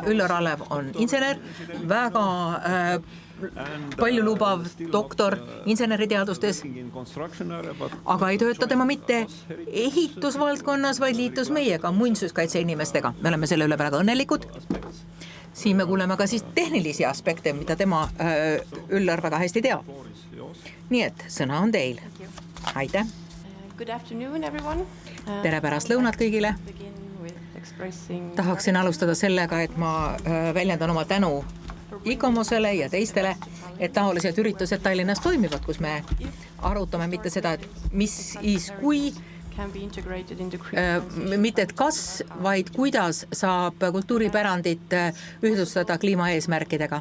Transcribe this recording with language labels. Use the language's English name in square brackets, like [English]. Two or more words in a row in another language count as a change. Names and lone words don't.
[Estonian] Üllar Alev on insener, väga palju lubav doktor inseneriteadustes, aga ei tööta tema mitte ehitusvaldkonnas, vaid liitus meiega, muinsuskaitse inimestega. Me oleme selle üle väga õnnelikud. Siin me kuuleme ka siis tehnilisi aspekte, mida tema Üllar väga hästi teab. Nii et sõna on teil. Aitäh. [English] Good afternoon, everyone. [Estonian] Tere pärast lõunat kõigile. Tahaksin alustada sellega, et ma väljendan oma tänu ICOMOS-ele ja teistele, et taolised üritused Tallinnas toimivad, kus me arutame mitte seda, et kui, mitte et kas, vaid kuidas saab kultuuripärandit ühtlustada kliimaeesmärkidega.